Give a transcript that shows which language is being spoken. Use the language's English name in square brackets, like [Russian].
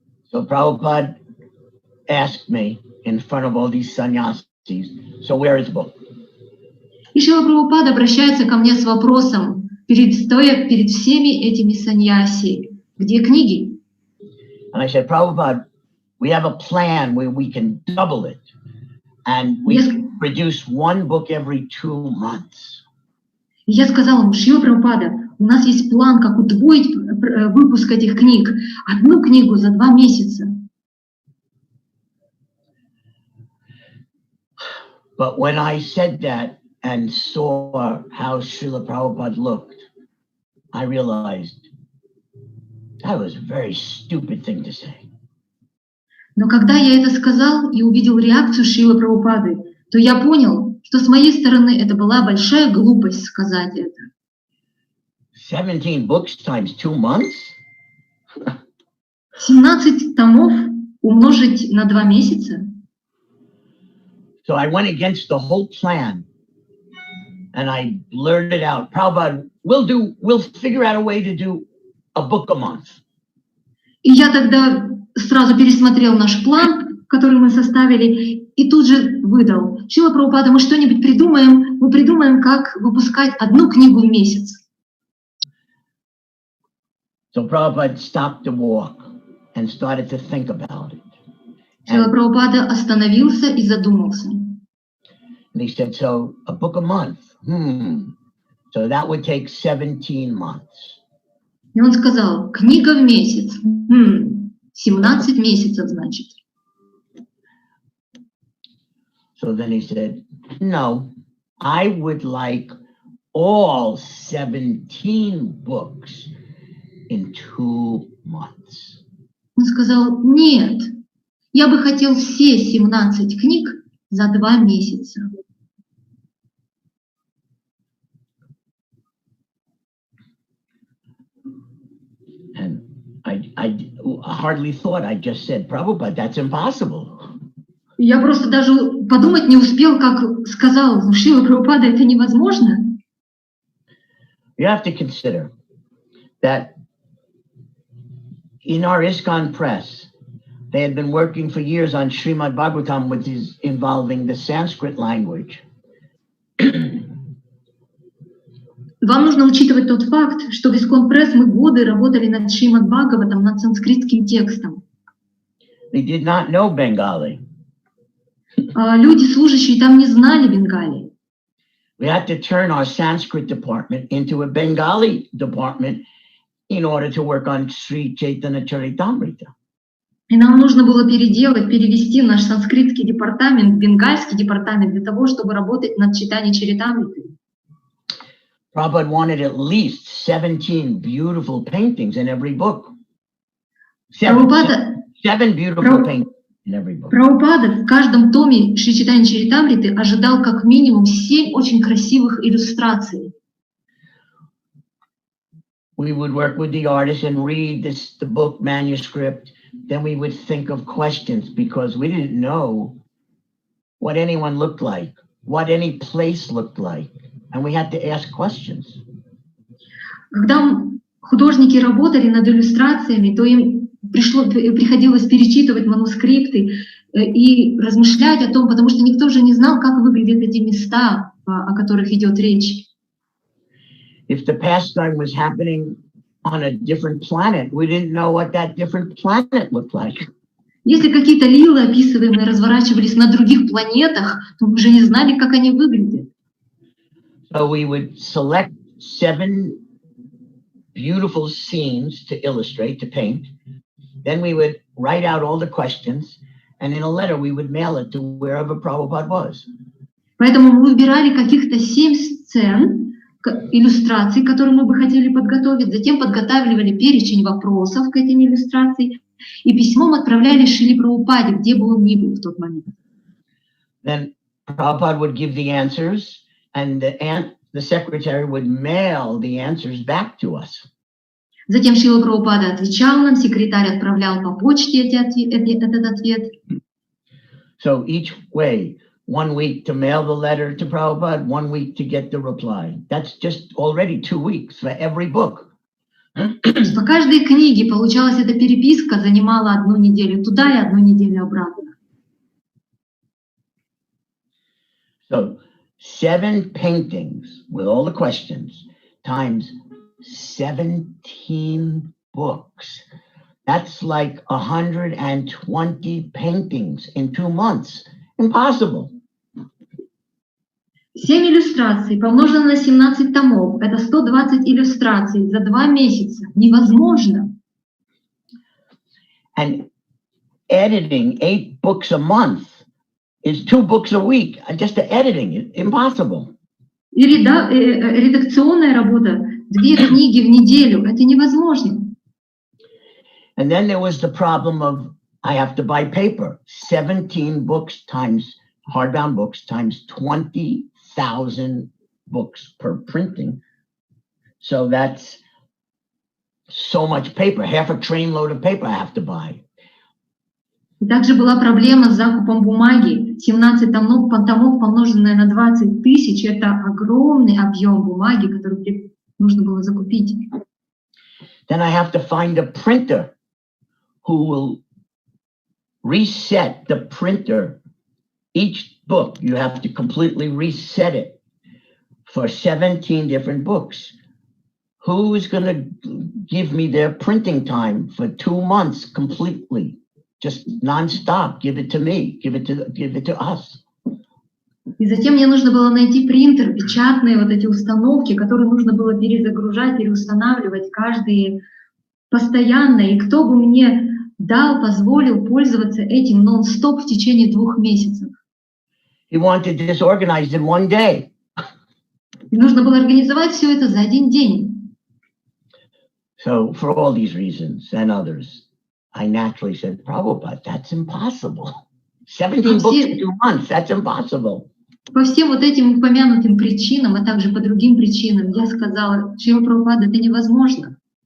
[English] So Prabhupada asked me in front of all these sannyasis, so where is the book? [Russian] И Шрила Прабхупада обращается ко мне с вопросом, стоя перед всеми этими саньяси, где книги? [English] And I said, Prabhupada, we have a plan where we can double it. And we produce one book every 2 months. [Russian] И я сказала ему, Шрила Прабхупада, у нас есть план, как удвоить выпуск этих книг. Одну книгу за 2 месяца. [English] But when I said that and saw how Srila Prabhupada looked, I realized that was a very stupid thing to say. [Russian] Но когда я это сказал и увидел реакцию Шрилы Прабхупады, то я понял, что с моей стороны это была большая глупость сказать это. [English] 17 books times 2 months? [Russian] 17 томов умножить на 2 месяца? [English] So I went against the whole plan and I blurted out, Prabhupada, we'll figure out a way to do a book a month. [Russian] И я тогда сразу пересмотрел наш план, который мы составили, и тут же выдал. Шрила Прабхупада, мы что-нибудь придумаем, мы придумаем, как выпускать 1 книгу в месяц. [English] So Prabhupada stopped the walk and started to think about it. [Russian] Шрила Прабхупада остановился и задумался. [English] And he said, so a book a month, so that would take 17 months. [Russian] И он сказал, книга в месяц, 17 месяцев, значит. [English] So then he said, no, I would like all 17 books in 2 months. [Russian] Он сказал, нет, я бы хотел все 17 книг за 2 месяца. [English] And I hardly thought, I just said, Prabhupada, that's impossible. [Russian] Я просто даже подумать не успел, как сказал, Шрила Прабхупада, это невозможно. [English] You have to consider that in our ISKCON press, they had been working for years on Srimad Bhagavatam, which is involving the Sanskrit language. [Russian] Вам нужно учитывать тот факт, что в ISKCON Press мы годы работали над Шримад Бхагаватом, над санскритским текстом. [English] They did not know Bengali. [Russian] Люди, служащие там, не знали бенгали. [English] We had to turn our Sanskrit department into a Bengali department in order to work on Sri Chaitanya Charitamrita. [Russian] И нам нужно было перевести наш санскритский департамент в бенгальский департамент для того, чтобы работать над читанием Чаритамриты. [English] Prabhupada wanted at least 17 beautiful paintings in every book. Seven beautiful paintings in every book. [Russian] Прабхупада в каждом томе Шри Чайтанья Чаритамриты ожидал как минимум 7 очень красивых иллюстраций. [English] We would work with the artist and read the book manuscript. Then we would think of questions because we didn't know what anyone looked like, what any place looked like. And we had to ask questions. [Russian] Когда художники работали над иллюстрациями, то им приходилось перечитывать манускрипты и размышлять о том, потому что никто же не знал, как выглядят эти места, о которых идет речь. [English] If the pastime was happening on a different planet, we didn't know what that different planet looked like. [Russian] Если какие-то лилы, описываемые, разворачивались на других планетах, то мы уже не знали, как они выглядят. [English] So we would select 7 beautiful scenes to illustrate, to paint. Then we would write out all the questions, and in a letter we would mail it to wherever Prabhupada was. [Russian] Поэтому мы выбирали каких-то 7 сцен, иллюстраций, которые мы бы хотели подготовить. Затем подготавливали перечень вопросов к этим иллюстрациям и письмом отправляли Шриле Прабхупаде, где бы он ни был в тот момент. [English] Then Prabhupada would give the answers, and the secretary would mail the answers back to us. [Russian] Затем Шрила Прабхупада отвечал нам, секретарь отправлял по почте этот ответ. [English] So each way, 1 week to mail the letter to Prabhupada, 1 week to get the reply. That's just already 2 weeks for every book. [Russian] По каждой книге получалась эта переписка, занимала 1 неделю туда и 1 неделю обратно. [English] So 7 paintings with all the questions times 17 books. That's like 120 paintings in 2 months. Impossible. [Russian] 7 иллюстраций помножено на 17 томов. Это 120 иллюстраций за 2 месяца. Невозможно. [English] And editing 8 books a month is 2 books a week. Just the editing, impossible. [Russian] И редакционная работа 2 книги в неделю. Это невозможно. [English] And then there was the problem of I have to buy paper. 17 books times hardbound books times 20,000 books per printing. So that's so much paper, half a trainload of paper I have to buy. [Russian] Также была проблема с закупом бумаги. 17 томов помноженное на 20 тысяч — это огромный объем бумаги, который нужно было закупить. [English] Then I have to find a printer who will reset the printer. Each book, you have to completely reset it for 17 different books. Who is going to give me their printing time for 2 months completely? Just nonstop. Give it to me. Give it to us. [Russian] И затем мне нужно было найти принтер, печатные вот эти установки, которые нужно было перезагружать, переустанавливать каждые постоянно. И кто бы мне позволил пользоваться этим нон-стоп в течение 2 месяцев. [English] He wanted this organized in 1 day. [Russian] И нужно было организовать все это за 1 день. [English] So for all these reasons and others, I naturally said, Prabhupada, that's impossible. 17 books in 2 months, that's impossible. [Russian] По всем вот этим упомянутым причинам, а также по другим причинам, я сказала, Шрила Прабхупада, это невозможно.